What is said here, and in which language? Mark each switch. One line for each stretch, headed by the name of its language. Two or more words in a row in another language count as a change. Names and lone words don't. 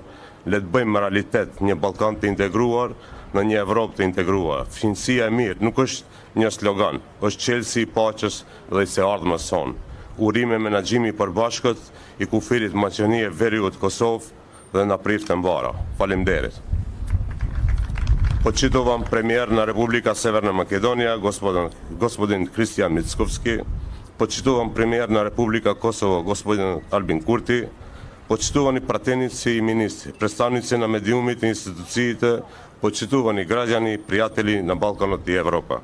Albanian: Le të bëjmë realitet një Ballkan të integruar në një Evropë të integruar. Fqinësia e mirë nuk është një slogan, është çelësi i paqes dhe i së ardhmës sonë. Urime menaxhimi i përbashkët i kufirit Maqedonie Veriut Kosovë dhe na prift të mbara. Faleminderit.
Macedonian: Почитувам премиер на Република Северна Македонија, господин Кристијан Мицковски, почитувам премиер на Република Косово, господин Албин Курти, почитувани пратеници и министри, представници на медиумите и институциите, почитувани граѓани, пријатели на Балканот и Европа.